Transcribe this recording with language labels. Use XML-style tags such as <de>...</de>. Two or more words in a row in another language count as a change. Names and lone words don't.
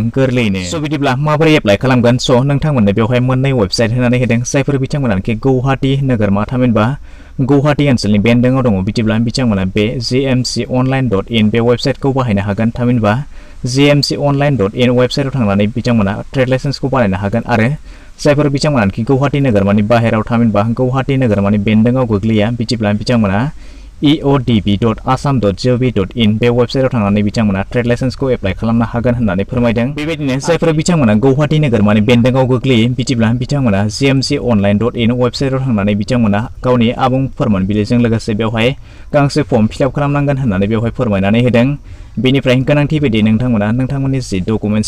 <brx>गोरलैयैनो बिदिब्ला माबोरै एप्लाइ खालामगोन नोंथांमोननो बेवहाय मोननै वेबसाइट होनानै होदों जायफोर बिथांमोनाखि गुवाहाटी नोगोरमा थामहिनबा गुवाहाटी ओनसोलनि बेन्दोङाव दङ बिदिब्ला बिथांमोना बे gmconline.in बे वेबसाइटखौ बाहायनो हागोन थामहिनबा gmconline.in वेबसाइटआव थांनानै बिथांमोना</brx> <en>trade licenseखौ</en> <brx>बानायनो हागोन आरो जायफोर बिथांमोनाखि गुवाहाटी नोगोरमानि बाहेराव थामहिनबा गुवाहाटी नोगोरमानि बेन्दोङाव गोग्लैया बिदिब्ला बिथांमोना eodb.assam.gov.in बे वेबसाइटआव थांनानै बिथांमोना</brx> <en>trade licenseखौ</en> <brx>एप्लाइ खालामनो हागोन होननानै फोरमायदों बेबायदिनो जायफोर बिथांमोना गुवाहाटी नोगोरमानि बेन्दोङाव गोग्लैयो बिदिब्ला बिथांमोना gmconline.in वेबसाइटआव थांनानै बिथांमोना गावनि आबुं फोरमान बिलाइजों लोगोसे बेवहाय गांसे</brx> <en>form fillup</en> <brx>खालामनांगोन होननानै बेवहाय फोरमायनानै होदों बेनिफ्राय गोनांथि बायदि नोंथांमोना नोंथांमोननि</brx> <en>the documents</en>